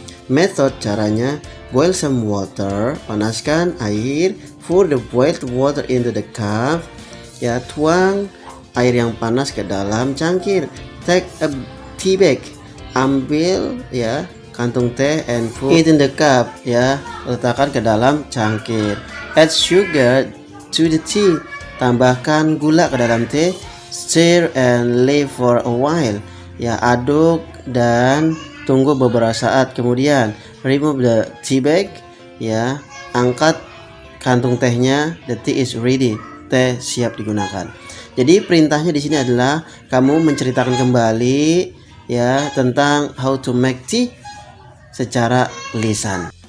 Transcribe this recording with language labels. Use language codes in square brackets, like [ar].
[en] Method, [id] caranya, [en] boil some water, [id] panaskan air, [en] pour the boiled water into the cup, [id] ya, tuang air yang panas ke dalam cangkir. [en] Take a tea bag. [id] Ambil ya kantung teh [en] and put it in the cup, [id] ya. Letakkan ke dalam cangkir. [en] Add sugar to the tea. [id] Tambahkan gula ke dalam teh. [en] Stir and leave for a while. [id] Ya, aduk dan tunggu beberapa saat kemudian. [en] Remove the tea bag, ya. [id] Angkat kantung tehnya. [en] The tea is ready. [id] Teh siap digunakan. Jadi perintahnya di sini adalah kamu menceritakan kembali ya tentang [en] how to make tea [id] secara lisan.